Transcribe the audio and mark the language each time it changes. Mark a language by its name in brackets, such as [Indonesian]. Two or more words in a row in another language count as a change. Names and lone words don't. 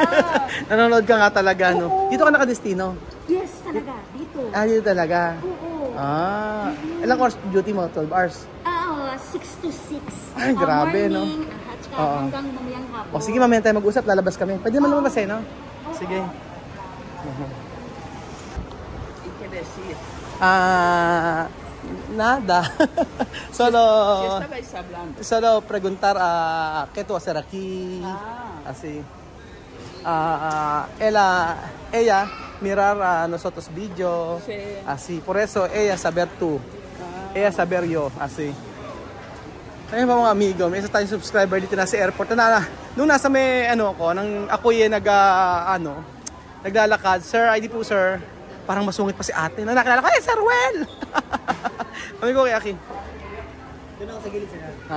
[Filipino] Nanonood ka nga talaga, no? Dito ka nakadestino? Yes, talaga. Dito. Dito talaga? Oo. Ilang [English] hours duty [Filipino] mo? 12 hours? 6 to 6. Ay, grabe, no? Morning, at saka hanggang mamayang hapon. Sige, mamaya tayo mag-usap. Lalabas kami. Pwede naman lumabas no? Sige. [Spanish] Nada. Solo preguntar ¿qué tú hacer aquí? Así. Ella mirar nosotros video. Sí. Así. Por eso ella saber tú. Ella saber yo. Así. [Filipino] Ayun pa mga amigo, may isa tayong subscriber dito na sa airport. Nung nasa may nang ako naglalakad. Sir, ID po sir. Parang masungit pa si ate. Nakilala ko, Sir Ruel! Kami ko kay Aki. Doon ako sa gilid sir.